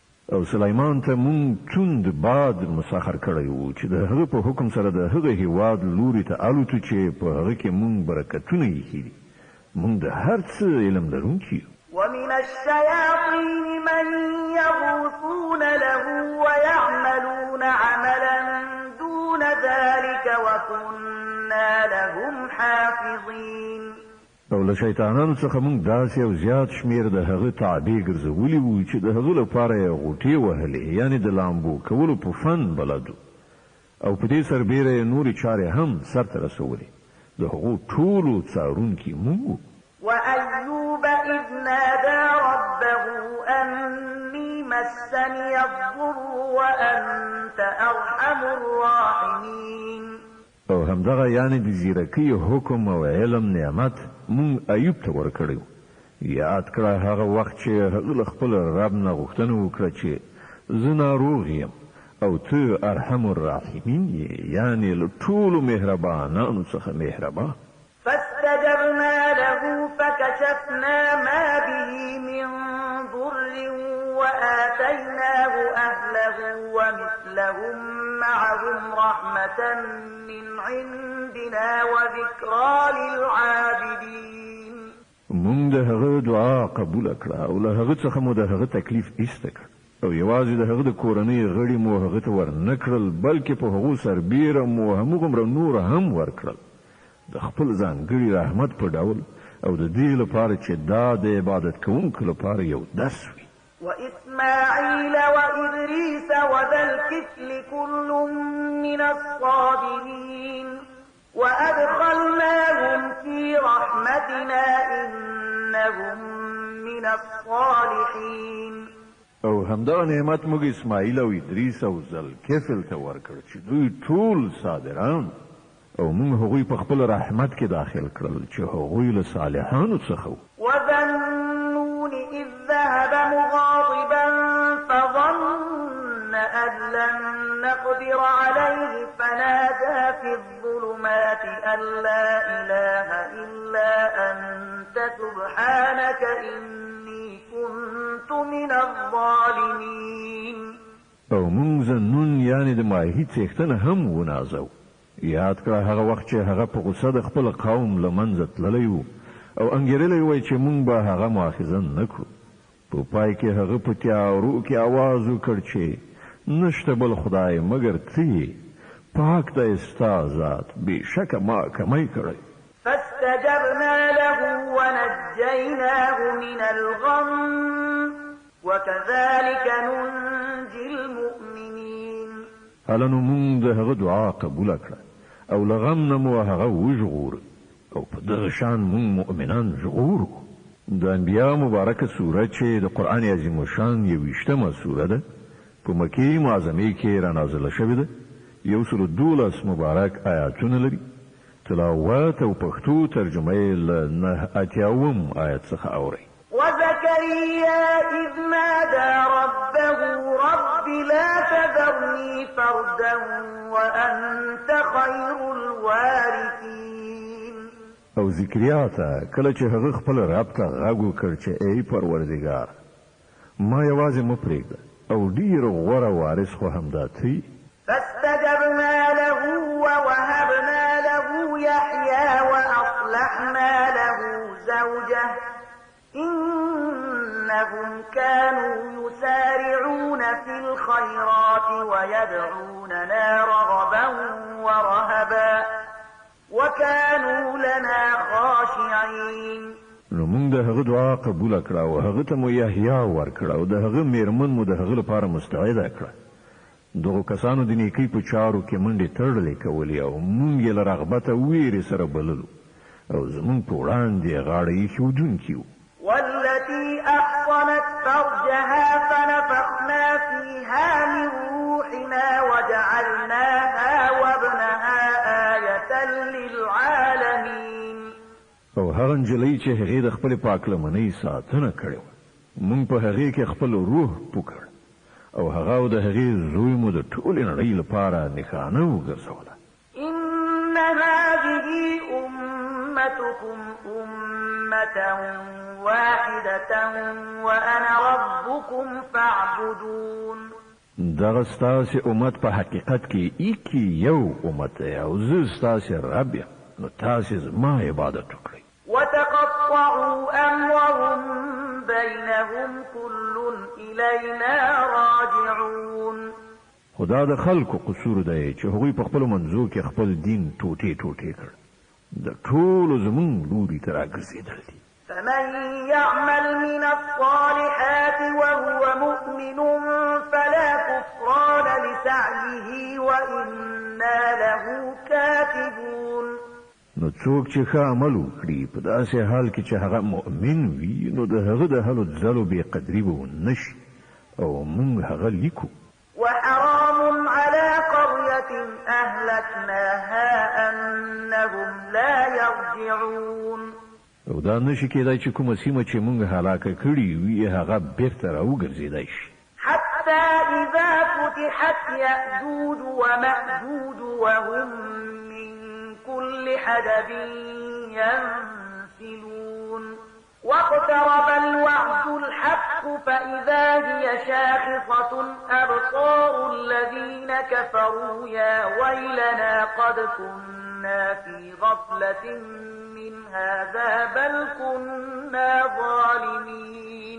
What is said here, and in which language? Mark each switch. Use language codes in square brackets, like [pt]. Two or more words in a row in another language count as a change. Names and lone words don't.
[ps] او سلیمان ته مونږ توند باد مسخر کړی وو چې د هغه په حکم سره د هغه هیواد لوري ته الوتو چې په هغه کې مونږ برکتونه ایښي دي مونږ د هر څه علم لرونکي یو [ar] ومن الشياطين من يغوصون له ويعملون عملا دون ذلك وكنا لهم حافظين [ps] او له شیطانانو څخه مونږ داسې او زیات شمیر د هغه تابع ګرځولي وو چې د هغه لپاره یې غوټې وهلې یعنی د لامبو کولو په فن بلدو او په دې سربیره یې نورې چارې هم سرته رسولې د هغو ټولو څارونکي مونږ [ar] وأيوب إذ نادى ربه أني مسني الضر وأنت أرحم الراحمين [ps] او همدغه یعنی د زیرکی حکم او علم نعمت مونږ ایوب ته ورکړو یاد کړه هغه وخت چې هغه خپل رب نه غوښتنه وکړه چې زه ناروغ یم او ته [ar] ارحم الراحمین [ps] یعنی له ټولو مهربانانو څخه مهربان [ar] فاستجبنا له فكشفنا ما به من ضر وآتيناه أهله ومثلهم معهم رحمة من عندنا وذكرى للعابدين [ps] مونږ د هغه دعا قبول کړه او له هغه څخه مو د هغه تکلیف ایسته کړ او یوازې د هغه د کورنۍ غړي مو هغه ته ورنکړل بلکې په هغو سربیره مو همغومره نور هم ورکړل د خپل ځانګړي رحمت په ډول او د دې لپاره چې دا د عبادت کوونکو لپاره یو درس وي [ar] وإسماعيل وإدريس وذا الكفل كل من الصابرين وأدخلناهم في رحمتنا إنهم من الصالحين [ps] او همدا نعمت موږ اسماعیل او ادریس او ذوالکفل ته ورکړ چې دوی ټول صابران او موږ هغوی په خپل رحمت کې داخل کړل چې هغوی له صالحانو څخه وو [ar] وذنون إذ ذهب مغاضبا فظن أن لن نقدر عليه فنادى في الظلمات أن لا إله إلا أنت سبحانك إني كنت من الظالمين [ps] او موږ ذنون یعنی د ماهی څښتنه هم ونازو یاد کړه هغه وخت چې هغه په غوسه د خپل قوم له منځه تللی و او انګېرلی وی چې مونږ به هغه مؤاخذه نه کړو په پای کې هغه په تیارو کې آواز وکړ چې نشته بل خدای مګر ته پاک دی ستا ذات بېشکه ما کمی کړی [ar] فاستجبنا له ونجيناه من الغم وكذلك ننجي المؤمنين [ps] هله نو مونږ د هغه دعا قبوله کړه او له غم نه مو هغه وژغور او په دغه شان مونږ مؤمنان ژغورو د انبیا مبارکه سوره چې د قرآن عظیم الشان 21مه سوره ده په مکې معظمې کې رانازله شوې ده 112 مبارک آیاتونه لري تلاوت او پښتو ترجمه یې له 89 آیت څخه اورئ [ar] وزكريا إذ نادى ربه رب لا تذرني فردا وأنت خير الوارثين [ps] او ذکریا ته کله چې هغه خپل رب ته غږ وکړ چې ای پروردګار ما یوازې مه پرېږده او ډېر غوره وارث خو همدا ته [ar] فاستجبنا له ووهبنا له يحيى وأصلحنا له زوجه إنهم كانوا يسارعون في الخيرات ويدعوننا رغبا ورهبا وكانوا لنا خاشعين [ps] نو موږ د هغه دعا قبول کړه او هغه ته مو یحیی ورکړه او د هغه میرمن مو د هغه لپاره مستعده کړه دغه کسانو د نیکی په چارو کې منډې تړلې کولې او موږ یې له رغبته ویرې سره بللو او زموږ په وړاندې غاړه ایښودونکي وو [ar] والتي أحصنت فرجها فنفخنا فيها من روحنا وجعلناها وابنها آية للعالمين [ps] او هغه نجلۍ چې هغې د خپلې پاکلمنۍ ساتنه کړې وه موږ په هغې کې خپل روح پوکړ او هغه او د هغې زوی مو د ټولې نړۍ لپاره نښانه وګرځوله [ar] إن هذه أمتكم أمة واحدة وأنا ربكم فاعبدون. [ps] دغه ستاسې امت په حقیقت کې ایکی یو امت دی او زه ستاسې رب یم، نو تاسې زما عبادت وکړئ. [ar] وتقطعوا أمرهم بينهم كل إلينا راجعون. [ps] خدا د خلکو قصور دی چې هغوی په خپل منځو کې خپل دین ټوټې ټوټې کړ. د ټولو زمونږ لوري ته راګرځېدل دي. [ar] فمن يعمل من الصالحات وهو مؤمن فلا كفران لسعيه وإنا له كاتبون. [ps] نو څوک چې ښه عمل وکړي په داسې حال کې چې هغه مؤمن وي، نو د هغه د هلو ځلو بې قدري به ونه شي او موږ هغه لیکو. [ar] وحرام على قرية أهلكناها أنهم لا يرجعون. [ps] او دا نشي کېدای چې کومه سیمه چې موږ هلاکه کړي وي هغه بیرته راوګرځېدای شي. [ar] حتى إذا فتحت يأجوج ومأجوج وهم من كل حدب ينسلون. واقترب الوعد الحق فإذا هي شاخصة أبصار الذين كفروا يا ويلنا قد كنا في غفلة من هذا بل كنا ظالمين.